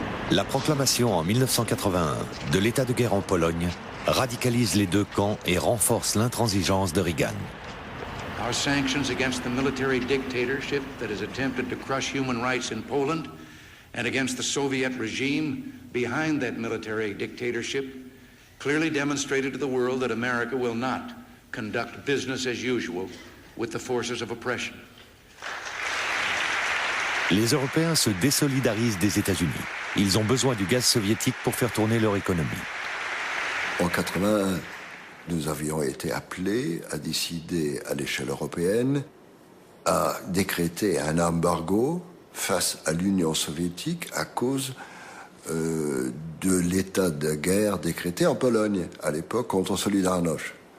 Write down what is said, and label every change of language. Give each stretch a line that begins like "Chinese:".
French: La proclamation en 1981 de l'état de guerre en Pologne radicalise les deux camps et renforce l'intransigeance de Reagan.
English: Our sanctions against the military dictatorship that has attempted to crush human rights in Poland and against the Soviet regime behind that military dictatorship clearly demonstrated to the world that America will not conduct business as usual with the forces of oppression.
French: Les Européens se désolidarisent des États-Unis. Ils ont besoin du gaz soviétique pour faire tourner leur économie. En 1981, nous avions été appelés à décider à l'échelle européenne à décréter un embargo face à l'Union soviétique à cause de l'état de guerre décrété en Pologne, à l'époque contre Solidarność.